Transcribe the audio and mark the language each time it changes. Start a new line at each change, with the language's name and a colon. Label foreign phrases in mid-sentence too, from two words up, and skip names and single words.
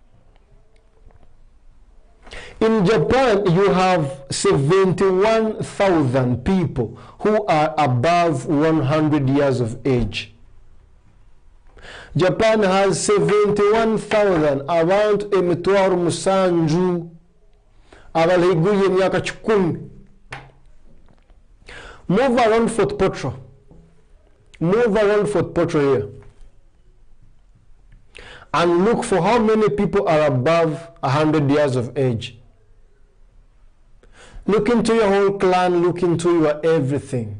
English: In Japan, you have 71,000 people who are above 100 years of age. Japan has 71,000, around
Tooro: emitwaro musanju, abaliguye myaka 10.
English: Move around Fort Potro. Move around Fort Potro here. And look for how many people are above 100 years of age. Look into your whole clan, look into your everything.